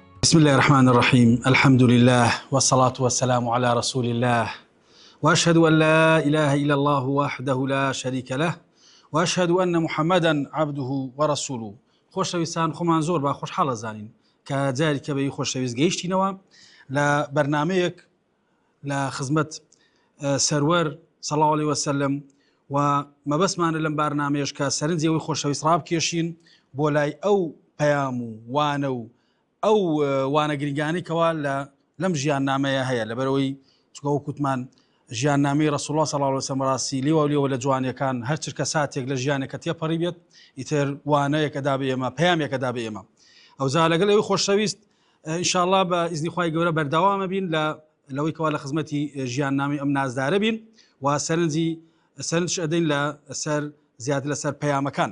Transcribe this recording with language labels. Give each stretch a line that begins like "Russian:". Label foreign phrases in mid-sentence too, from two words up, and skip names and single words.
Arabic: بسم الله الرحمن الرحيم. الحمد لله والصلاة والسلام على رسول الله، وأشهد أن لا إله إلا الله وحده لا شريك له، وأشهد أن محمدا عبده ورسوله.
Central Kurdish: خۆشەویستان، خۆمان زۆر با خۆشحاڵە زانین کە جارێکە بەوەی خۆشەویست گەیشتینەوە لە بەرنامەیەک لە خزمەت سەروەر صلی
Arabic: الله عليه وسلم،
Central Kurdish: و مەبەستمانە لەم بەرنامەیەش کە سەرنجی ئەوەی خۆشەویست ڕابکێشین بۆ لای ئەو پەیام و وانە و ئەو وانە گرنگانێکەوە لەم ژیاننامەیە هەیە، لەبەرەوەی چکە وەکوتمان ژیاننامەی
Arabic: ڕەسوڵ الله صلی الله عليه وسلم
Central Kurdish: ڕاستی لێوە لێوە لە جوانیەکان هەر چرکە ساتێک لە ژیانێکە تێپەڕی بێت ئیتر وانەیەکەدا بە ئێمە، پەیامێکەدا بە ئێمە. ئەوجا لەگەڵ ئەوەی خۆشەویست ئینشاءالله بە ئیزنی خوای گەورە بەردەوامە بین لەوەی کەوا لە خزمەتی ژیاننامەی ئەم نازدارە بین و سەرنج ئەدەین لەسەر زیاتر لەسەر پەیامەکان.